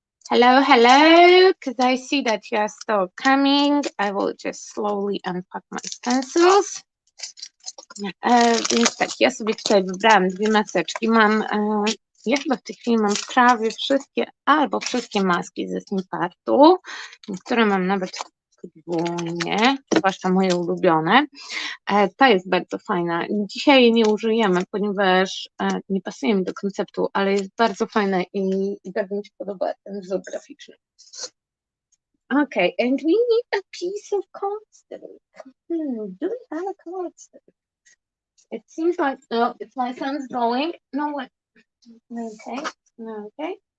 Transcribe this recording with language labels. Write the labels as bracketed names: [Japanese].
[English] Hello, because I see that you are still coming. I will just slowly unpack my stencils. [Polish] Więc tak, ja sobie tutaj wybrałam dwie maseczki. Ja chyba w tej chwili mam prawie wszystkie, albo wszystkie maski ze Snippatu. Niektóre mam nawet podwójnie, zwłaszcza moje ulubione. Ta jest bardzo fajna. Dzisiaj jej nie użyjemy, ponieważ nie pasuje mi do konceptu, ale jest bardzo fajna i bardzo mi się podoba ten wzór graficzny. [English] Okay, and we need a piece of cardstock. Do we have a cardstock? It seems like, no, it's my son's drawing. No, what? Okay.